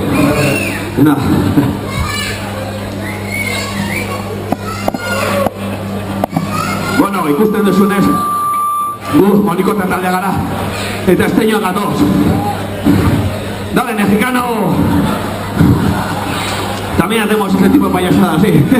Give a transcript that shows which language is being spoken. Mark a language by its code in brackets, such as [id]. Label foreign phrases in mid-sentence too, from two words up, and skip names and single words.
[es] Nada. [eu] Bueno, ikusten duzunez, monikote taldea gara, eta esteñoak gatoz. [es] Dale, mexicano. También hacemos este tipo de payasadas, sí.